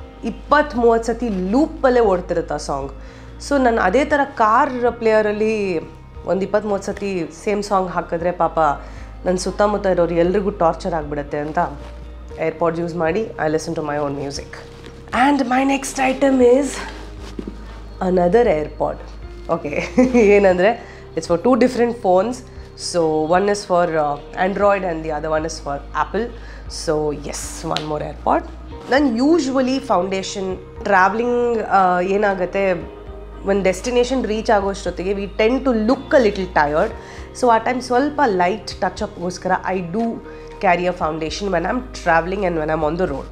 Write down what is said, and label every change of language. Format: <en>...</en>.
<kn>20-30 ಸತಿ ಲೂಪಲ್ಲೇ ಓಡ್ತಿರುತ್ತೆ ಆ song. So ನಾನು ಅದೇ ಥರ ಕಾರ್ ಪ್ಲೇಯರಲ್ಲಿ ಒಂದು 20-30 ಸತಿ ಸೇಮ್ ಸಾಂಗ್ ಹಾಕಿದ್ರೆ ಪಾಪ ನನ್ನ ಸುತ್ತಮುತ್ತ ಇರೋರು ಎಲ್ರಿಗೂ ಟಾರ್ಚರ್ ಆಗಿಬಿಡುತ್ತೆ ಅಂತ ಏರ್ಪಾಡ್ಸ್ ಯೂಸ್ ಮಾಡಿ</kn> <en>I listen to my own music. And my next item is another AirPod. Okay,</en> <kn>ಏನಂದರೆ</kn> <en>It's for 2 different phones. So one is for Android and the other one is for Apple. So yes, one more AirPod. ನಾನು usually foundation travelling ಏನಾಗುತ್ತೆ,</en> <kn>ಒಂದು destination reach ಆಗೋಷ್ಟೊತ್ತಿಗೆ</kn> <en>We tend to look a little tired.</en> <kn>So ಆ time ಸ್ವಲ್ಪ light touch ಅಪ್ಗೋಸ್ಕರ</kn> <en>I do carry a foundation when I'm travelling and when I'm on the road.</en>